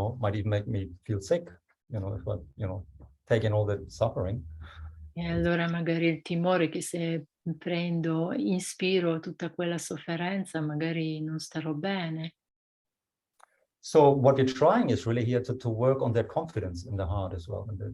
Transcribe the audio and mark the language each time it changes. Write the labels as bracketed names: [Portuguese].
[English] Might even make me feel sick, if I, take in all that suffering. [Italian] E allora magari il timore che se inspiro tutta quella sofferenza, magari non starò bene. [English] So what you're trying is really here to work on that confidence in the heart as well.